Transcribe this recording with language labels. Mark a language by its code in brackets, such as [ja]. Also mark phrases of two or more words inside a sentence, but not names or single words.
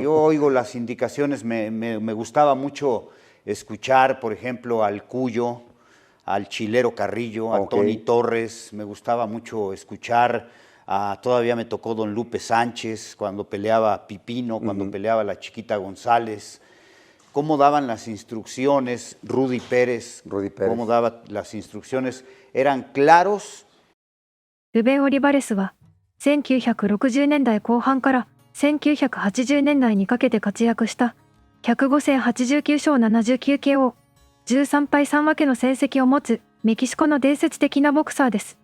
[es] Yo oigo las indicaciones, me gustaba mucho escuchar, por ejemplo, al Cuyo, al Chilero Carrillo, a Tony Torres. Me gustaba mucho escuchar, todavía me tocó don Lupe Sánchez cuando peleaba Pipino, cuando peleaba la Chiquita González. Cómo daban las instrucciones, Rudy Pérez, cómo daba las instrucciones, eran claros. [ja] ルベン・オリバレスは1960年代後半から1980年代にかけて活躍した105戦89勝79 KO 13敗3分けの成績を持つメキシコの伝説的なボクサーです。